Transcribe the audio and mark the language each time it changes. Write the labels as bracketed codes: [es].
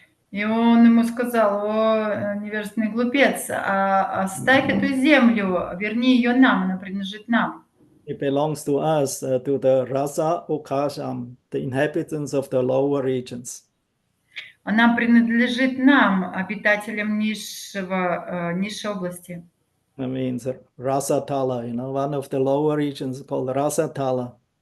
[ru] И он ему сказал: о, невежественный глупец, оставь эту землю, верни ее нам, она принадлежит нам. [en] It belongs to us, to the Rasa Okasham, the inhabitants of the lower regions. [ru] Она принадлежит нам, обитателям низшей области. [en] That means Rasatala, one of the lower regions called Rasatala.